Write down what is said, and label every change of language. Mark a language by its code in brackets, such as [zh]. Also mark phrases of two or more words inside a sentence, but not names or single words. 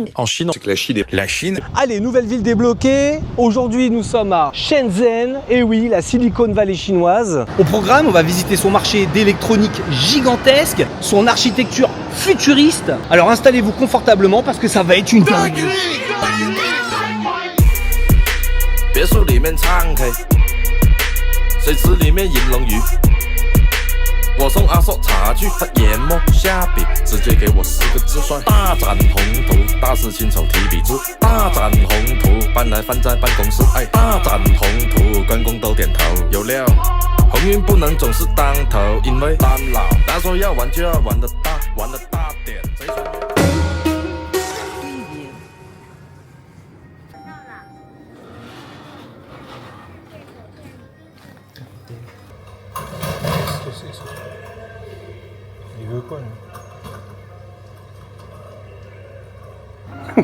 [fr] En Chine, c'est que la Chine est... La Chine. Allez, nouvelle ville débloquée. Aujourd'hui, nous sommes à Shenzhen, et oui, la [en] Silicon Valley [fr] chinoise. Au programme, on va visiter son marché d'électronique gigantesque, son architecture futuriste. Alors installez-vous confortablement parce que ça va être une dinguerie. [zh] 别墅里面唱 K， 水池里面饮龙鱼。我送阿硕茶具，他研磨下笔，直接给我4个字帅：大展宏图，大师亲手提笔字，大展宏图，搬来放在办公室。哎，大展宏图，关公都点头，有料。鸿运不能总是当头，因为当老。他说要玩就要玩得大，玩得大点。贼船。 [fr] Il veut quoi, lui?